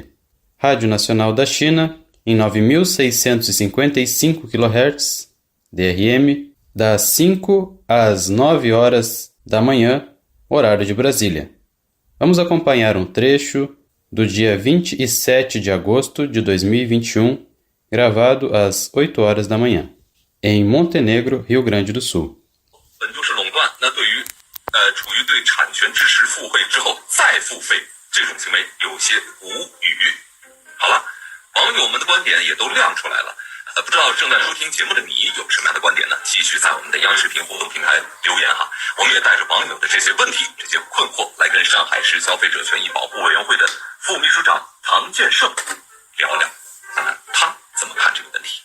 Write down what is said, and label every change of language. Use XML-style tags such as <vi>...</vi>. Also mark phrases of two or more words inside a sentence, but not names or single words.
<pt>Rádio Nacional da China em 9.655 kHz DRM das 5 às 9 horas da manhã, horário de Brasília. Vamos acompanhar um trecho do dia 27 de agosto de 2021, gravado às 8 horas da manhã, em Montenegro, Rio Grande do Sul.</pt> <zh>本就是垄断，那对于处于对产权支持付费之后再付费这种行为有些无语。好了，网友们的观点也都亮出来了。不知道正在收听节目的你有什么样的观点呢？继续在我们的央视频互动平台留言哈，我们也带着网友的这些问题、这些困惑，来跟上海市消费者权益保护委员会的副秘书长唐建胜聊聊，看看他怎么看这个问题。</zh>